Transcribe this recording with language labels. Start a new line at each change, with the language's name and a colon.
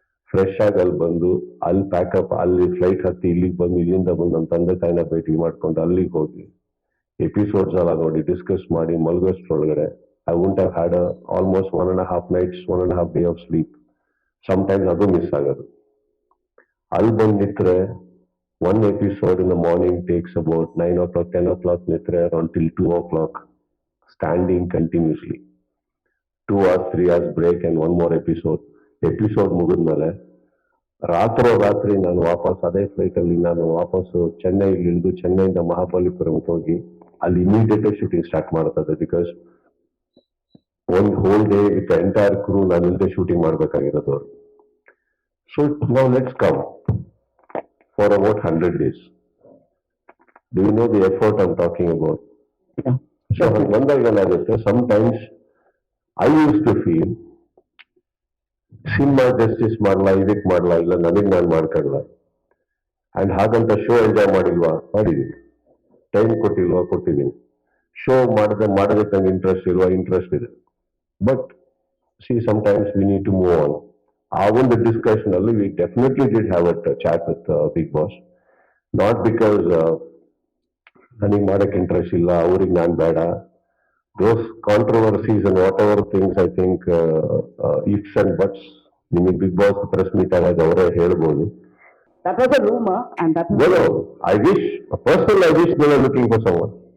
Kannada: Fresh ಆಗಿ ಅಲ್ಲಿ ಬಂದು ಅಲ್ಲಿ ಪ್ಯಾಕಪ್, ಅಲ್ಲಿ ಫ್ಲೈಟ್ ಹತ್ತಿ ಇಲ್ಲಿಗೆ ಬಂದು, ಇಲ್ಲಿಂದ ಬಂದು ನಮ್ಮ ತಂದೆ ತಾಯಿನ ಭೇಟಿ ಮಾಡ್ಕೊಂಡು ಅಲ್ಲಿಗೆ ಹೋಗಿ ಎಪಿಸೋಡ್ಸ್ ಎಲ್ಲ ನೋಡಿ ಡಿಸ್ಕಸ್ ಮಾಡಿ ಮಲಗೋಷ್ಟ್ರೊಳಗಡೆ
English: I won't have had almost 1.5 nights, 1.5 day of sleep.
Kannada: Sometimes ಅದು ಮಿಸ್ ಆಗೋದು. ಅಲ್ಲಿ ಬಂದು ನಿಂತ್ರೆ
English: one episode in the morning takes about 9 o'clock, 10 o'clock ನಿತ್ರೆ until 2 o'clock, standing continuously. 2 hours, 3 hours break and one more episode.
Kannada: Episode ಮುಗಿದ್ಮೇಲೆ ರಾತ್ರಿ ನಾನು ವಾಪಸ್ ಅದೇ flight ಅಲ್ಲಿ ನಾನು ವಾಪಸ್ಸು ಚೆನ್ನೈಗೆ ಇಳಿದು ಚೆನ್ನೈಯಿಂದ ಮಹಾಬಲಿಪುರಂಗೆ ಹೋಗಿ ಅಲ್ಲಿ ಇಮಿಡಿಯೇಟ್ ಶೂಟಿಂಗ್ ಸ್ಟಾರ್ಟ್ ಮಾಡ್ತದೆ.
English: because ಒಂದು whole day with entire crew
Kannada: ನಾನು ಇಲ್ಲದೆ ಶೂಟಿಂಗ್ ಮಾಡ್ಬೇಕಾಗಿರೋದು ಅವರು.
English: so
Kannada: ನಾವು
English: Let's come for about 100 days. Do you know the effort I'm talking about? Yeah. So sometimes I used to feel
Kannada: cinema justice ಮಾಡಲ್ಲ, ಇದಕ್ಕೆ ಮಾಡಲ್ಲ, ಇಲ್ಲ ನನಗೆ ನಾನು ಮಾಡ್ಕೊಳ್ಳಲ್ಲ. ಅಂಡ್ ಹಾಗಂತ ಶೋ ಎಂಜಾಯ್ ಮಾಡಿಲ್ವಾ? ಮಾಡಿದೀನಿ. ಟೈಮ್ ಕೊಟ್ಟಿಲ್ವಾ? ಕೊಟ್ಟಿದ್ದೀನಿ. ಶೋ ಮಾಡೋದಕ್ಕೆ ನಂಗೆ ಇಂಟ್ರೆಸ್ಟ್ ಇಲ್ವಾ? ಇಂಟ್ರೆಸ್ಟ್ ಇದೆ.
English: But sometimes we need to move on.
Kannada: ಆ ಒಂದು ಡಿಸ್ಕಷನ್ ಅಲ್ಲಿ
English: We definitely did have a chat with Bigg Boss. Not because
Kannada: ನನಗೆ ಮಾಡಕ್ಕೆ ಇಂಟ್ರೆಸ್ಟ್ ಇಲ್ಲ, ಅವ್ರಿಗೆ ನಾನು ಬೇಡ.
English: those controversies and whatever things I think ifs and buts
Kannada: ನಿಮಗೆ ಬಿಗ್ ಬಾಸ್ ಪ್ರೆಸ್ ಮೀಟ್ ಆದಾಗ ಅವರೇ ಹೇಳ್ಬೋದು.
English: That was a rumor, and that was... No, I wish, personally, I wish they were looking for someone.